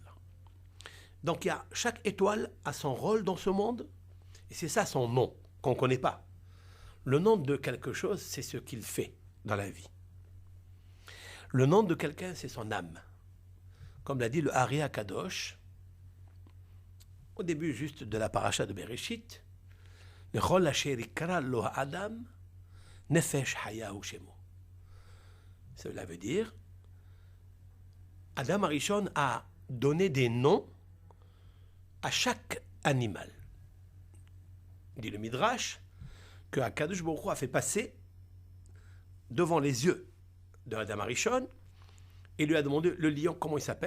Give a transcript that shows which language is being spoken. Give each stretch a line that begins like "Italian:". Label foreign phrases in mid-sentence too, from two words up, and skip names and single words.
French: Donc chaque étoile a son rôle dans ce monde, et c'est ça son nom, qu'on ne connaît pas. Le nom de quelque chose, c'est ce qu'il fait dans la vie. Le nom de quelqu'un, c'est son âme. Comme l'a dit le Ari Akadosh, au début juste de la paracha de Bereshit,
Hebrew: לכל אשר יקרא לו האדם, נפש חיה הוא שמו.
French: Cela veut dire, Adam Arishon a donné des noms à chaque animal. Dit le Midrash que Akadosh Baruch Hu a fait passer devant les yeux de Adam Arishon et lui a demandé le lion, comment il s'appelle?